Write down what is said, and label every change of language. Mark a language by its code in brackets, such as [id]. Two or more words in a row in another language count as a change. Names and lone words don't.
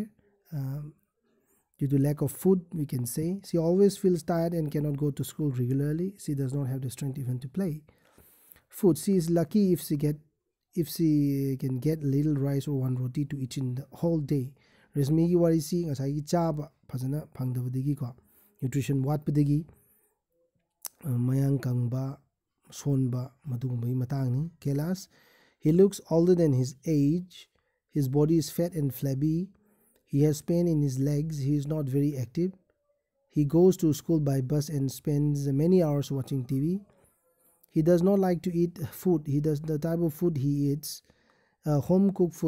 [en] Due to lack of food, we can say. She always feels tired and cannot go to school regularly. She does not have the strength even to play. Food. She is lucky if she can get little rice or one roti to eat in the whole day. [mni] Resmi ki wari si ngasai chaba phajana phangdabadagi ko nutrition watpadagi mayang kangba sonba madugumbai matangni. [en] Kailash, he looks older than his age. His body is fat and flabby. He has pain in his legs. He is not very active. He goes to school by bus and spends many hours watching TV. He does not like to eat food. The type of food he eats, home cooked food.